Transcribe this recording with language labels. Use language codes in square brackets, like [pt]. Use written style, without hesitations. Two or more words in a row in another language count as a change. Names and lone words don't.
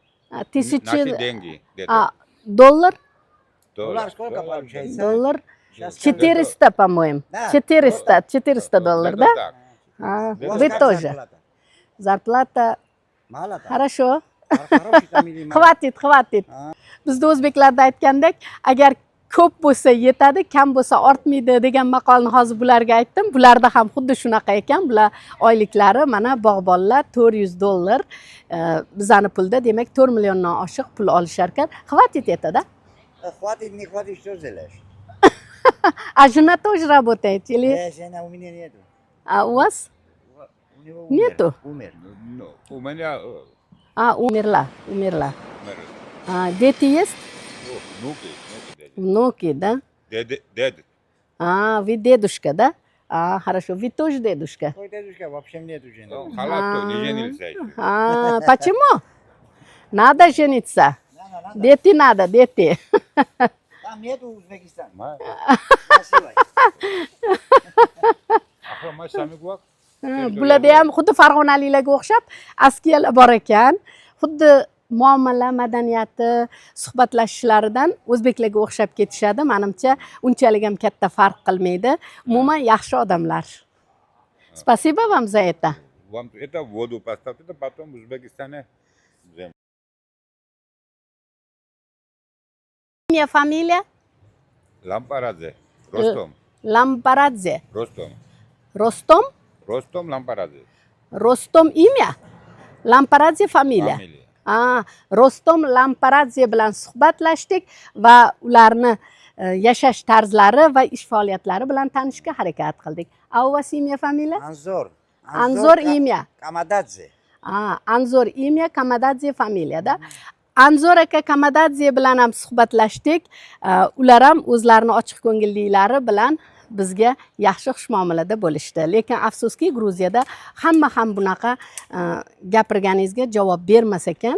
[ru] Тысячи Наши деньги где-то. доллар, Доллар сколько получается? доллар Сейчас 400, по-моему. Да. 400 долларов, да? Так. У вас Вы как тоже. зарплата? Зарплата Mало там? хорошо. Хороший там или мало? Hvatit. [uz] Bizda o'zbeklarda aytgandek, agar ko'p bo'lsa yetadi, kam bo'lsa ortmaydi degan maqolni hozir bularga aytdim. Bularda ham xuddi shunaqa ekan. Bular oyliklari mana bog'bonlar $400. Bizani pulda demak 4 milliondan oshiq pul olishar ekan. Hvatit etadi. [ru] Хватит, не хватит, что сделаешь? А жена тоже работает или Жена у меня нету. у вас? У него Нету? Умер. Ну, у меня Умерла. умер. Дети есть? Внуки. Внуки, да? Дед. Вы дедушка, да? Хорошо. Вы тоже дедушка? Ой, дедушка, вообще нету жены. Халат не женился еще. Почему? Надо жениться. Надо. Дети надо, дети. Там нету Узбекистан. Ма- Красиво. [uz] Axir ma sami guvoh. Bularda ham xuddi farg'onaliklarga o'xshab askiyalar bor ekan. Xuddi muomala, madaniyati, suhbatlashishlaridan o'zbeklarga o'xshab ketishadi. Menimcha, unchalik ham katta farq qilmaydi. Umuman yaxshi odamlar. [ru] Спасибо вам за это. Вам это воду поставьте, это потом в Узбекистане. Имя, фамилия? Лампарадзе. Ростом. Лампарадзе. Ростом. Ростом? Ростом Лампарадзе. Ростом имя. Лампарадзе фамилия. [uz] Rostom Lamparadze bilan suhbatlashdik va ularni yashash tarzlari va ish faoliyatlari bilan tanishishga harakat qildik. [ru] A u вас имя, familiya? Anzor. Anzor imya. Kamadadze. [uz] Anzor imya, Kamadadze familiyada. Anzor aka Kamadadze bilan ham suhbatlashdik. Ular ham o'zlarini ochiq ko'ngilliklari bilan bizga yaxshi xushmuomalada bo'lishdi. Lekin afsuski Gruziyada hamma ham bunaqa gapirganingizga javob bermas ekan.